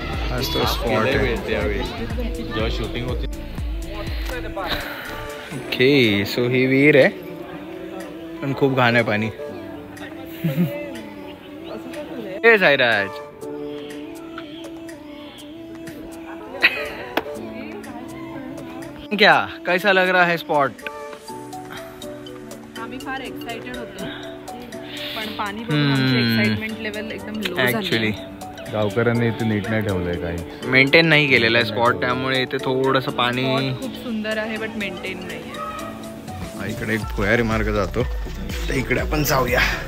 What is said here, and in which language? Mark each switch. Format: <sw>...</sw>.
<mr>हाच तो स्पॉट आहे जेव्हा शूटिंग होती. ओके, सो ही विहीर आहे पण खूप घाण आहे पाणी.</mr> <hi>हे साईराज, क्या कैसा लग रहा है स्पॉट?</hi> <mr>आम्ही फार एक्साइटेड होतो पण पाणी बघून आमची एक्साइटमेंट लेवल एकदम लो झाली.</mr> <en>actually</en> <mr>गावकऱ्यांनी इथे नीट नाही ठेवलंय, काही मेंटेन नाही केलेलं आहे स्पॉट, त्यामुळे इथे थोडंसं पाणी. खूप सुंदर आहे बट मेंटेन नाही आहे. इकडे एक भुयारी मार्ग जातो, तर इकडे आपण जाऊया.</mr>